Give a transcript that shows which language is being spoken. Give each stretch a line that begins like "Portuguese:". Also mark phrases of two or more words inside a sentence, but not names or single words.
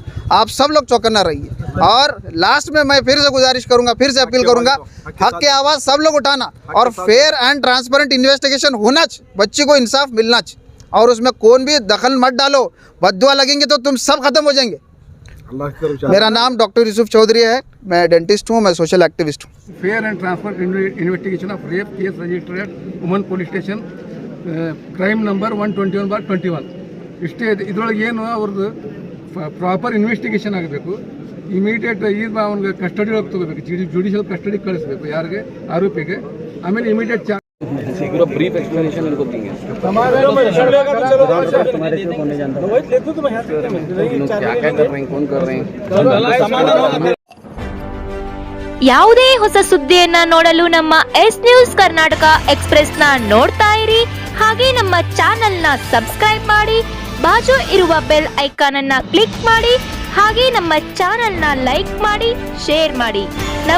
Hindi: आप सब लोग चौकन्ना रहिए और लास्ट में मैं फिर से गुजारिश करूँगा, फिर से अपील करूँगा, हक़ की आवाज़ सब लोग उठाना और
English: fair and transparent investigation
Hindi: होना चाहिए, बच्ची को इंसाफ मिलना चाहिए और उसमें कौन भी दखल मत डालो। बद्दुआ लगेंगे तो तुम सब खत्म हो जाएंगे। मेरा नाम डॉक्टर यूसुफ चौधरी है, मैं डेंटिस्ट हूँ, मैं
English: social activist
Hindi: हूँ।
English: fair and transparent investigation of rape case registered at woman police station, crime number
Kannada: 121/21 ಇಷ್ಟೇ. ಇದರೊಳಗೆ ಏನು ಅವ್ರದ್ದು
English: proper investigation
Kannada: ಆಗಬೇಕು. ಇಮಿಡಿಯೇಟ್ ಈಗ ಅವ್ನಿಗೆ ಕಸ್ಟಡಿ ಒಳಗೆ ತಗೋಬೇಕು,
English: judicial custody
Kannada: ಕಳಿಸ್ಬೇಕು ಯಾರಿಗೆ, ಆರೋಪಿಗೆ. ಆಮೇಲೆ ಇಮಿಡಿಯೇಟ್
Hindi: शीघ्र
English: brief explanation
Hindi: इनको देंगे क्या क्या कर रहे हैं, कौन कर रहे हैं.
Kannada: ಯಾವುದೇ ಹೊಸ ಸುದ್ದಿಯನ್ನ ನೋಡಲು ನಮ್ಮ ಎಸ್ ನ್ಯೂಸ್ ಕರ್ನಾಟಕ ಎಕ್ಸ್‌ಪ್ರೆಸ್ ನ ನೋಡ್ತಾ ಇರಿ. ಹಾಗೆ ನಮ್ಮ ಚಾನೆಲ್ ನ ಸಬ್ಸ್ಕ್ರೈಬ್ ಮಾಡಿ, ಬಾಜು ಇರುವ
English: bell icon
Kannada: ಅನ್ನ ಕ್ಲಿಕ್ ಮಾಡಿ. ಹಾಗೆ ನಮ್ಮ ಚಾನೆಲ್ ನ ಲೈಕ್ ಮಾಡಿ, ಶೇರ್ ಮಾಡಿ.